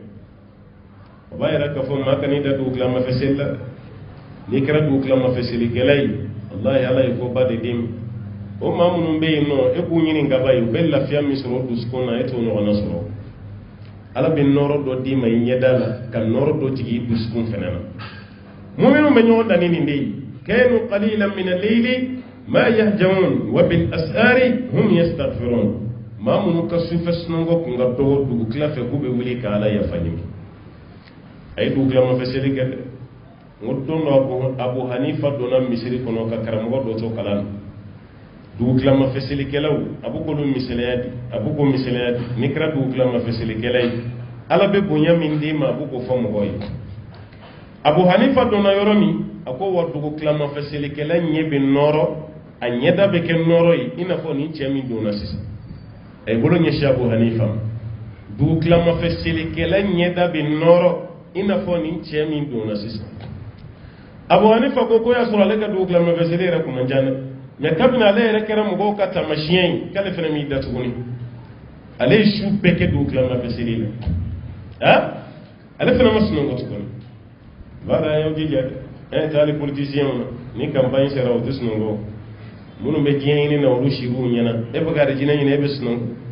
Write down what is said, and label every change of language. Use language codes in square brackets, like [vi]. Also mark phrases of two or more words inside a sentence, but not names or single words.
[bm] o b'a yɛrɛ k'a fɔ maa ka n'i da dugu tila mafɛ seli la n'i kɛra dugu tila mafɛ selikɛla ye walahi ala ye koba de d'i ma o maa minnu bɛ yen nɔ e k'u ɲini ka ban ye u bɛ lafiya min sɔrɔ o dusukun na e t'o ɲɔgɔnna sɔrɔ ala bɛ nɔɔrɔ dɔ d'i ma i ɲɛda la ka nɔɔrɔ dɔ jigin i dusukun fɛnɛ na mu'minun bɛ ɲɔgɔn dan ni nin de ye [ar] كانوا قليلا من الليل ما يهجعون وبالأسحار هم يستغفرون [bm] maa minnu ka sufɛ sunɔgɔ kun ka dɔgɔ dugu tila fɛ k'u bɛ wuli ka ala yafa ɲini a ye dugu tila mafɛ seli kɛ dɛ n ko don dɔ abu hanifa donna misiri kɔnɔ ka karamɔgɔ dɔ to kalan na dugu tila mafɛ selikɛlaw a b'u k'olu misaliya di a b'u k'o misaliya di n'i kɛra dugu tila mafɛ selikɛla ye ala bɛ bonya min d'i ma a b'u k'o fɔ mɔgɔw ye abu hanifa donna yɔrɔ min a ko wa dugu tila mafɛ selikɛla ɲɛ bɛ nɔrɔ a ɲɛda bɛ kɛ nɔrɔ ye i n'a fɔ ni cɛ min donna sisan a ye bolo ɲɛsin abu hanifa ma dugu tila mafɛ selikɛla ɲɛda bɛ nɔrɔ i n'a fɔ ni cɛ min donna sisan abu hanifa ko y'a sɔrɔ ale ka dugu tila mafɛ seli yɛrɛ kun man ca dɛ mais kabini ale yɛrɛ kɛra mɔgɔw ka taamasiyɛn ye k'ale fana m'i da tuguni ale ye su bɛɛ kɛ dugu tila mafɛ seli la ale fana ma sunɔgɔ tuguni baara y'aw jija dɛ tɛ hali politisiyɛnw na ni campagne sera o tɛ sunɔgɔ minnu bɛ diɲɛ ɲini na olu sigiw ɲɛna e bɛ ka arijinɛ ɲini e bɛ sunɔgɔ